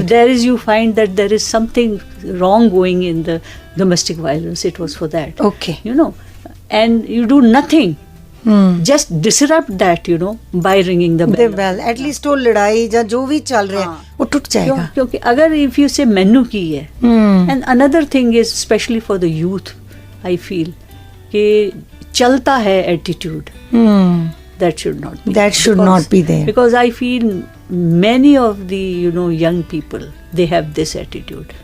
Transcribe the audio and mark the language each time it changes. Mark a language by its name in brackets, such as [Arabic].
[English] If there is, you find that there is something wrong going in the domestic violence. It was for that. Okay. And you do nothing. Just disrupt that, by ringing the bell. The bell. At least [Hindi] वो लड़ाई या जो भी चल रहा है वो टूट जाएगा. क्योंकि अगर [English] if you say [Punjabi] मैनू की है, [English] and another thing is especially for the youth, I feel [Hindi] कि चलता है [English] attitude. That should not be. That should not be there. Because I feel many of the young people, they have this attitude.